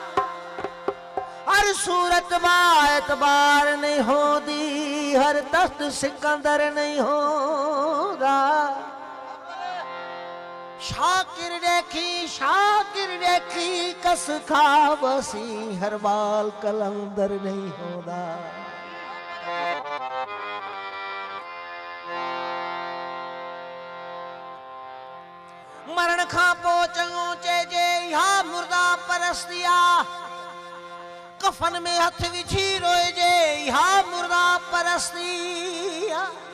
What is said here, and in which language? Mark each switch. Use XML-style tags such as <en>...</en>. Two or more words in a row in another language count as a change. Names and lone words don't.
<pa>ਹਰ ਸੂਰਤ ਬਾ ਏਤਬਾਰ ਨਹੀਂ ਹੋਦੀ, ਹਰ ਤਖ਼ਤ ਸਿਕੰਦਰ ਨਹੀਂ ਹੋਦਾ। ਸ਼ਾਕਿਰ ਦੇਖੀ ਕਸ ਖਾ ਬਸੀ, ਹਰ ਬਾਲ ਕਲੰਦਰ ਨਹੀਂ ਹੋਦਾ।</pa> <sd>मरण खां पो चङो चइजे इहा मुर्दा परस्तिया, कफन में हथ विझी रोइजे इहा मुर्दा परस्तिया।</sd>